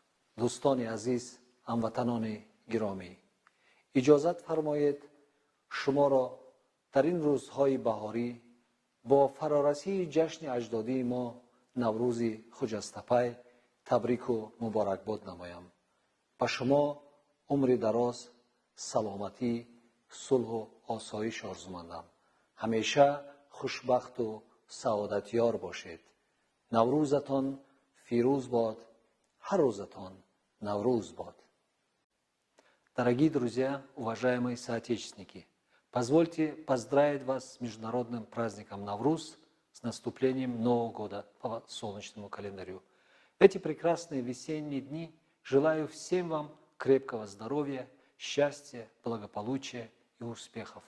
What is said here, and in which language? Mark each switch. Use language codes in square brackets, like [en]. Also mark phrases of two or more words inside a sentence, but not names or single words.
[tg] دوستان عزیز، هموطنان گرامی، اجازت فرمایید شما را در این روزهای بهاری با فرارسی جشن اجدادی ما نوروز خجسته تبریک و مبارکباد نمایم. به شما عمر دراز، سلامتی، صلح و آسایش آرزومندم. همیشه خوشبخت و سعادتیار باشید. نوروزتان فیروز باد. هر روزتان Навруз бод. [ru] Дорогие друзья, уважаемые соотечественники, позвольте поздравить вас с международным праздником Навруз, с наступлением Нового года по солнечному календарю. В эти прекрасные весенние дни желаю всем вам крепкого здоровья, счастья, благополучия и успехов.